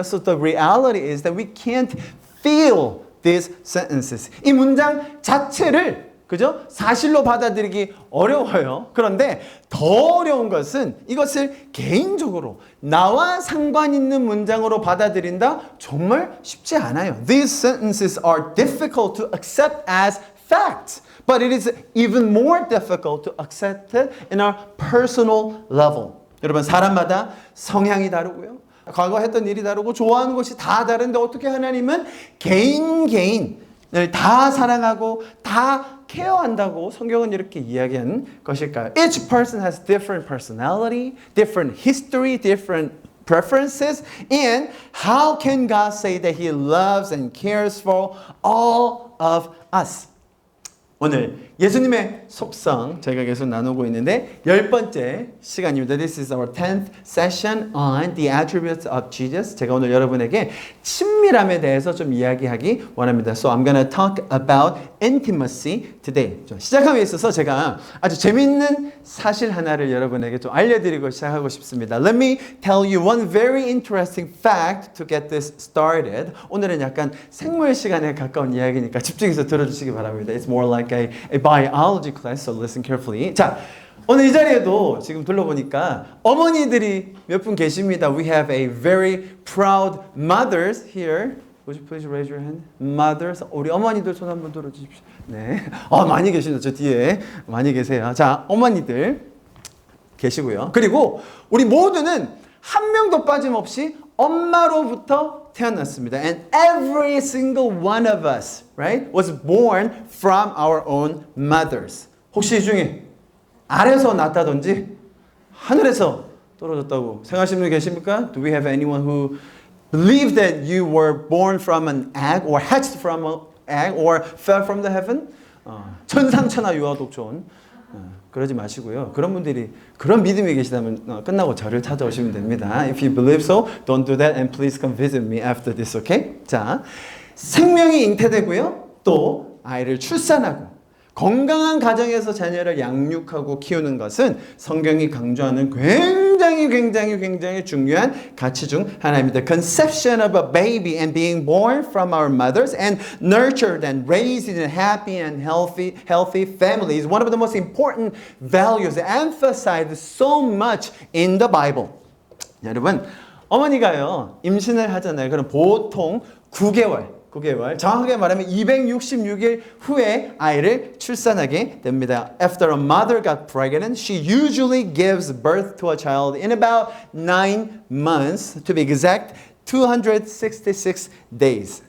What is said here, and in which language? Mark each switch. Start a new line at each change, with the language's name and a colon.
English: So the reality is that we can't feel these sentences.
Korean: 이 문장 자체를 그죠? 사실로 받아들이기 어려워요. 그런데 더 어려운 것은 이것을 개인적으로 나와 상관 있는 문장으로 받아들인다? 정말 쉽지 않아요.
English: These sentences are difficult to accept as facts. But it is even more difficult to accept it in our personal level.
Korean: 여러분 사람마다 성향이 다르고요. 과거 했던 일이 다르고 좋아하는 것이 다 다른데 어떻게 하나님은 개인을 다 사랑하고 다 케어한다고 성경은 이렇게 이야기하는 것일까요?
English: Each person has different personality, different history, different preferences. And how can God say that He loves and cares for all of us?
Korean: 오늘 예수님의 속성 저희가 계속 나누고 있는데 10번째 시간입니다.
English: This is our 10th session on the attributes of Jesus.
Korean: 제가 오늘 여러분에게 친밀함에 대해서 좀 이야기하기 원합니다.
English: So I'm going to talk about intimacy today.
Korean: 좀 시작함에 있어서 제가 아주 재미있는 사실 하나를 여러분에게 좀 알려드리고 시작하고 싶습니다.
English: Let me tell you one very interesting fact to get this started.
Korean: 오늘은 약간 생물 시간에 가까운 이야기니까 집중해서 들어주시기 바랍니다.
English: It's more like a biology class, so listen carefully.
Korean: 자, 오늘 이 자리에도 지금 둘러보니까 어머니들이 몇 분 계십니다.
English: We have a very proud mothers here. Would you please raise your hand? Mothers.
Korean: 우리 어머니들 손 한번 들어주십시오. 네. 많이 계시죠. 저 뒤에 많이 계세요. 자, 어머니들 계시고요. 그리고 우리 모두는 한 명도 빠짐없이 엄마로부터 태어났습니다.
English: And every single one of us, right, was born from our own mothers.
Korean: 혹시 이 중에 아래서 났다든지 하늘에서 떨어졌다고 생각하시는 분 계십니까?
English: Do we have anyone who believes that you were born from an egg or hatched from egg or fell from the heaven.
Korean: 천상천하 유아독존. 그러지 마시고요. 그런 분들이 그런 믿음이 계시다면 끝나고 저를 찾아오시면 됩니다.
English: If you believe so, don't do that and please come visit me after this, okay?
Korean: 자, 생명이 잉태되고요. 또 아이를 출산하고 건강한 가정에서 자녀를 양육하고 키우는 것은 성경이 강조하는 굉장히 중요한 가치 중 하나입니다.
English: Conception of a baby and being born from our mothers and nurtured and raised in happy and healthy families, one of the most important values emphasized so much in the Bible.
Korean: 여러분, 어머니가요 임신을 하잖아요. 그럼 보통 9개월 정확하게 말하면 266일 후에 아이를 출산하게 됩니다.
English: After a mother got pregnant, she usually gives birth to a child in about 9 months, to be exact, 266 days.